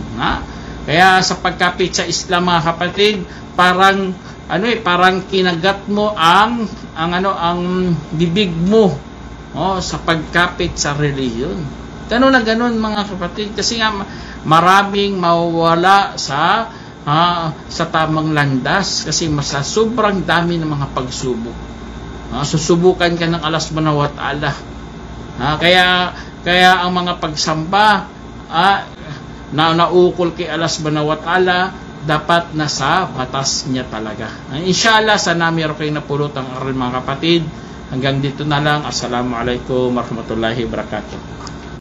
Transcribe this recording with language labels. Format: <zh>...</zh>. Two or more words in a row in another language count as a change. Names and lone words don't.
<tl>Kaya sa pagkapit sa Islam mga kapatid, parang kinagat mo ang bibig mo sa pagkapit sa relihiyon. Ganun na ganun mga kapatid, kasi nga maraming mawawala sa tamang landas kasi sobrang dami ng mga pagsubok. Susubukan ka ng Allah</tl> <ar>سبحانه وتعالى.</ar> <tl>Kaya ang mga pagsamba na naukol kay Allah</tl> <ar>سبحانه وتعالى</ar> <tl>dapat nasa batas niya talaga. Inshallah, sana meron kayong napulot ang aral mga kapatid. Hanggang dito na lang.</tl> <ar>السلام عليكم ورحمة الله وبركاته.</ar>